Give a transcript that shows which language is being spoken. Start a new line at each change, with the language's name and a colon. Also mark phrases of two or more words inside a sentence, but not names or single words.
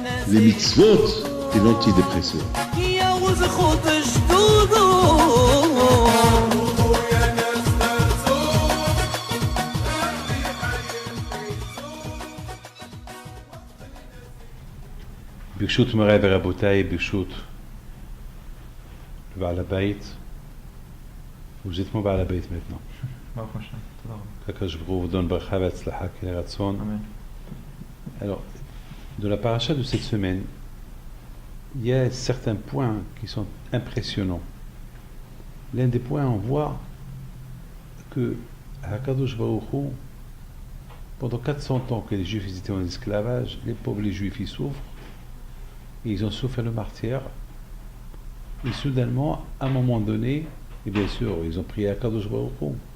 French: les mitzvot et l'antidépresseur.
Hebrew: ברשות מוריי ורבותיי, ברשות בעל הבית,
French: vous êtes mon
Hebrew: בעל הבית
French: maintenant. qu'
Hebrew: הקדוש ברוך הוא
French: vous donne bracha et hatzlacha, qu'il ait ratson. Alors, de la paracha de cette semaine, il y a certains points qui sont impressionnants. L'un des points, on voit que
Hebrew: הקדוש ברוך הוא,
French: pendant 400 ans que les Juifs étaient en esclavage, les pauvres les Juifs ils souffrent, et ils ont souffert le martyre, et soudainement, à un moment donné, et bien sûr, ils ont prié
Hebrew: הקדוש ברוך הוא,